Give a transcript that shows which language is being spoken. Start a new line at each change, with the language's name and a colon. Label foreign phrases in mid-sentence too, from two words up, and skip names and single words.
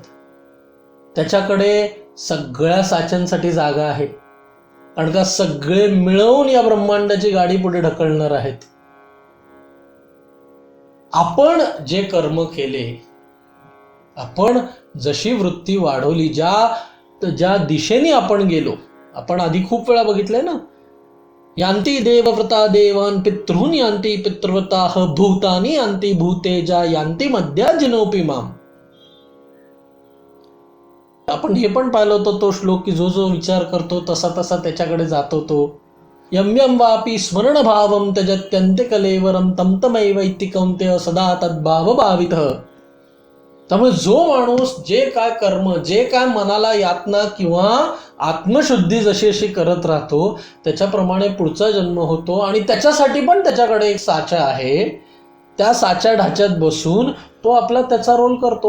Marathi: त्याच्याकडे सगळ्या साच्यांसाठी जागा आहे, कारण का सगळे मिळवून या ब्रह्मांडाची गाडी पुढे ढकलणार आहेत. आपण जे कर्म केले, आपण जशी वृत्ती वाढवली, ज्या दिशेने आपण गेलो, आपण आधी खूप वेळा बघितलंय ना,
Sanskrit: यांती देवव्रता देवान पितॄन यांती पितृव्रता भूतानी यांती भूतेजा यांती मध्या जिनोपी माम.
Marathi: आपण हे पण पाहिलं होतं तो श्लोक की जो जो विचार करतो तसा तसा त्याच्याकडे जातो तो.
Sanskrit: यम यम वापी स्मरण भावम त्यजत्यंते कलेवरम तम तमैवैति कौन्तेय सदा तद्भाव भावितः.
Marathi: त्यामुळे जो माणूस जे काय कर्म, जे काय मनाला यातना किंवा आत्मशुद्धी जशी अशी करत राहतो, त्याच्याप्रमाणे पुढचा जन्म होतो. आणि त्याच्यासाठी पण त्याच्याकडे एक साचा आहे, त्या साच्या ढाच्यात बसून तो आपला त्याचा रोल करतो.